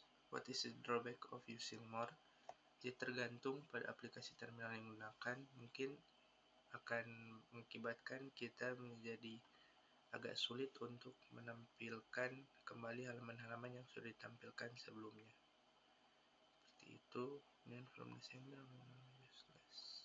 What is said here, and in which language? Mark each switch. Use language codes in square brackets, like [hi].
[en] What is the drawback of using more? [id] Jadi tergantung pada aplikasi terminal yang digunakan, mungkin akan mengakibatkan kita menjadi agak sulit untuk menampilkan kembali halaman-halaman yang sudah ditampilkan sebelumnya. Seperti itu. [en] Dan from the sender useless.